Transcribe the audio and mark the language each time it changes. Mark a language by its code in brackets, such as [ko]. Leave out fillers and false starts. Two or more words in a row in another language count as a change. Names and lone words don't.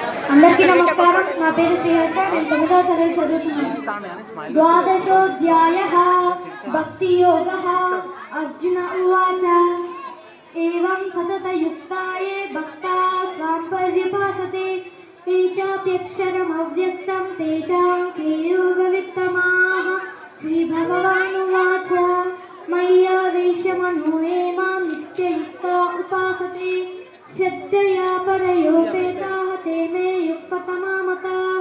[te] అందరికీ నమస్కారం. నా పేరు శ్రీహర్ష. నేను 9వ తరగతి చదువుతున్నాను. [sa] द्वादशोऽध्यायः भक्ति योगः. अर्जुन उवाच एवं सततयुक्ताये भक्ता स्वां पर्युपासते ते चाप्यक्षरमव्यक्तं तेषां के योगवित्तमाः. श्रीभगवानुवाच मय्यावेशमनो ये मां नित्ययुक्ता उपासते श्रद्धया परयोपेताः ते मे युक्ततमा मताः.